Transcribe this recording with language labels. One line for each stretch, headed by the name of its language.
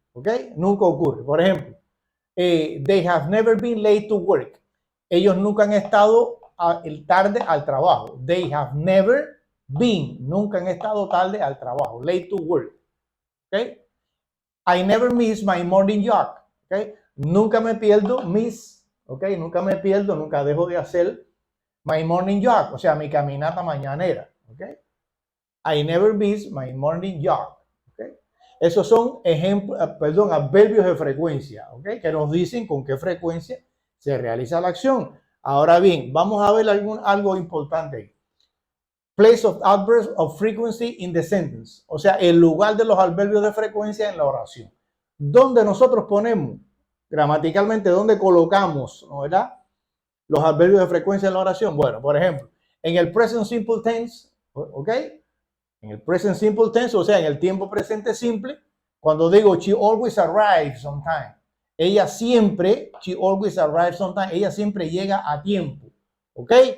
Spanish: ¿Ok? Nunca ocurre. Por ejemplo,
English: they have never been late to work.
Spanish: Ellos nunca han estado tarde al trabajo.
English: They have never been.
Spanish: Nunca han estado tarde al trabajo.
English: Late to work. ¿Ok? I never miss my morning jog.
Spanish: ¿Ok? Nunca me pierdo mis. ¿Ok? Nunca me pierdo, nunca dejo de hacer
English: my morning jog.
Spanish: O sea, mi caminata mañanera. ¿Ok?
English: I never miss my morning jog. ¿Ok?
Spanish: Esos son ejemplos, adverbios de frecuencia, ¿ok? Que nos dicen con qué frecuencia se realiza la acción. Ahora bien, vamos a ver algo importante.
English: Place of adverbs of frequency in the sentence.
Spanish: O sea, el lugar de los adverbios de frecuencia en la oración. ¿Dónde nosotros ponemos? Gramaticalmente, ¿dónde colocamos, ¿no, verdad? Los adverbios de frecuencia en la oración. Bueno, por ejemplo, en el present simple tense, ¿ok? En el present simple tense, o sea, en el tiempo presente simple, cuando digo
English: she always arrives on time,
Spanish: ella siempre, she always arrives on time, ella siempre llega a tiempo. ¿Ok?